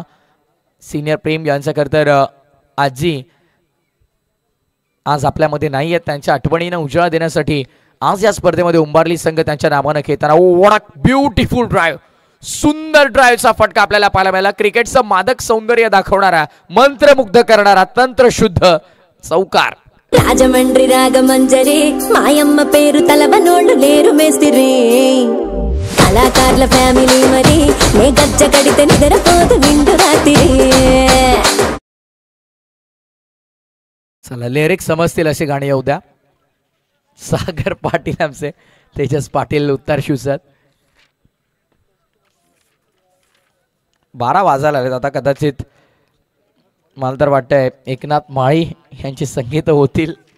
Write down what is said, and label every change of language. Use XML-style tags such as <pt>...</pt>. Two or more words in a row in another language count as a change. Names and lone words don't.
<mr>सिनियर प्रेम यांचं खरंतर आजी आज आपल्यामध्ये नाही आहेत. त्यांच्या आठवणीनं उजाळा देण्यासाठी आज या स्पर्धेमध्ये उंबारली संघ त्यांच्या नावानं खेळताना.</mr> <en>What a beautiful drive.</en> <mr>सुंदर ड्राईव्हचा फटका आपल्याला पाहायला मिळाला. क्रिकेटचं मादक सौंदर्य दाखवणारा, मंत्रमुग्ध करणारा, तंत्रशुद्ध चौकार.</mr> <te>రాజమండ్రి రాగమంజరి మాయమ్మ పేరు తలబనోళ్ళు లేరు మేస్తిరి కళాకారుల ఫ్యామిలీ మరి నే గజ్జ కడితే నిద్రపోదు నిండు రాత్రి.</te> <mr>चला लिरिक्स समजतील अशी गाणी येऊ द्या. सागर पाटील आमचे तेजस पाटील उत्तर शिवसत. 12 वाजायला आलेत आता. कदाचित मला तर वाटतंय एकनाथ माळी यांची संगीत होतील.</mr>